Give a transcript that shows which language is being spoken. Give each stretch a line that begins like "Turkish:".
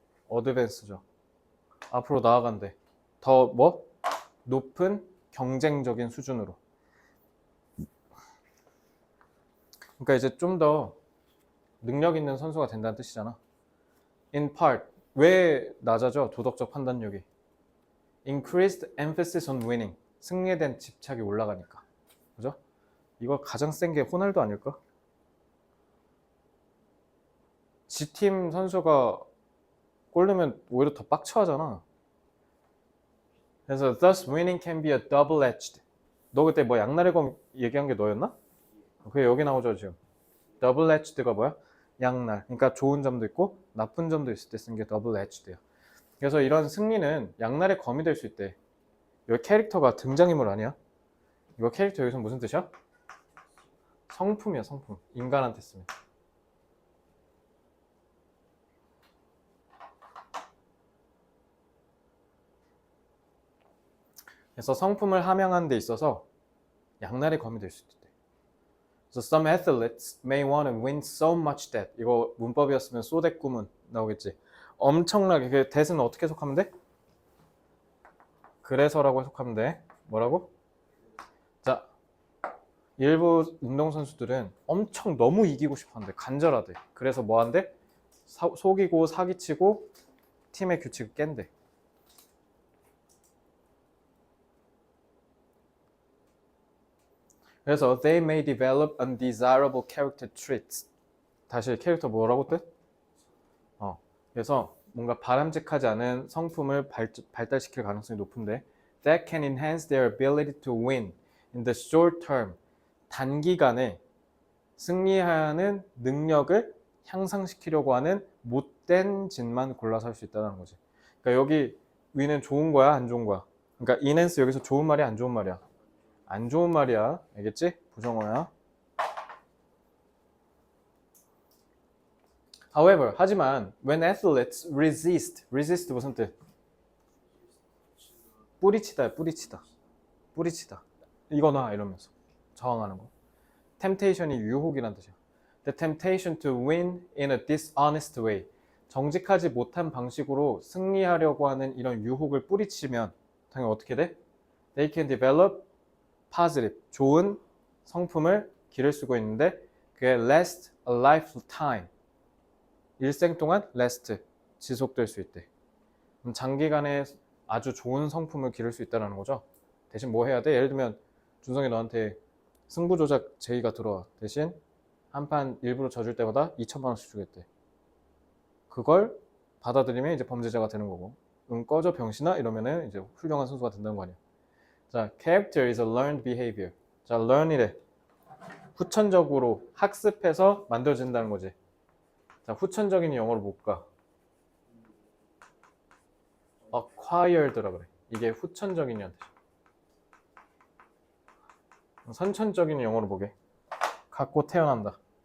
Korean: advance죠. 앞으로 나아간대. 더 뭐? 높은 경쟁적인 수준으로. 그러니까 이제 좀 더 능력 있는 선수가 된다는 뜻이잖아.
English: In part,
Korean: 왜 낮아져? 도덕적 판단력이.
English: Increased emphasis on winning.
Korean: 승리에 대한 집착이 올라가니까. 그죠? 이거 가장 센 게 호날두 아닐까? 지팀 선수가 골 넣으면 오히려 더 빡쳐하잖아. 그래서
English: thus winning can be a double-edged.
Korean: 너 그때 뭐 양날의 검 얘기한 게 너였나? 그게 여기 나오죠 지금. double-edged가 뭐야? 양날. 그러니까 좋은 점도 있고 나쁜 점도 있을 때 쓴 게 double-edged야. 그래서 이런 승리는 양날의 검이 될 수 있대. 여기 캐릭터가 등장인물 아니야? 이거 캐릭터 여기서 무슨 뜻이야? 성품이야, 성품. 인간한테 쓰면. 그래서 성품을 함양하는 데 있어서 양날의 검이 될 수도 있대. 그래서
English: some athletes may want to win so much that.
Korean: 이거 문법이었으면 so that 구문 나오겠지. 엄청나게. 그 that은 어떻게 해석하면 돼? 그래서라고 해석하면 돼. 뭐라고? 자, 일부 운동선수들은 엄청 너무 이기고 싶었는데 간절하대. 그래서 뭐 한대? 속이고 사기치고 팀의 규칙을 깬대. 그래서
English: they may develop undesirable character traits.
Korean: 다시 캐릭터 뭐라고 뜻? 그래서 뭔가 바람직하지 않은 성품을 발달시킬 가능성이 높은데
English: that can enhance their ability to win in the short term.
Korean: 단기간에 승리하는 능력을 향상시키려고 하는 못된 짓만 골라서 할 수 있다는 거지. 그러니까 여기 win은 좋은 거야, 안 좋은 거야? 그러니까 enhance 여기서 좋은 말이야, 안 좋은 말이야? 안 좋은 말이야. 알겠지? 부정어야.
English: However,
Korean: 하지만
English: when athletes resist
Korean: 무슨 뜻? 뿌리치다, 뿌리치다. 뿌리치다. 이거나 이러면서 저항하는 거. temptation이 유혹이란 뜻이야.
English: The temptation to win in a dishonest way.
Korean: 정직하지 못한 방식으로 승리하려고 하는 이런 유혹을 뿌리치면 당연히 어떻게 돼?
English: They can develop positive,
Korean: 좋은 성품을 기를 수가 있는데 그게
English: last a lifetime,
Korean: 일생 동안 last, 지속될 수 있대. 그럼 장기간에 아주 좋은 성품을 기를 수 있다는 거죠. 대신 뭐 해야 돼? 예를 들면 준성이 너한테 승부조작 제의가 들어와. 대신 한 판 일부러 져줄 때마다 2천만 원씩 주겠대. 그걸 받아들이면 이제 범죄자가 되는 거고. 꺼져 병신아 이러면은 이제 훌륭한 선수가 된다는 거 아니야.
English: 자, character is a learned behavior.
Korean: 자, learn이래. 후천적으로 학습해서 만들어진다는 거지. 자, 후천적인 영어로 볼까? acquired라 그래. 이게 후천적인이란 뜻이야. 선천적인 영어로 보게. 갖고 태어난다.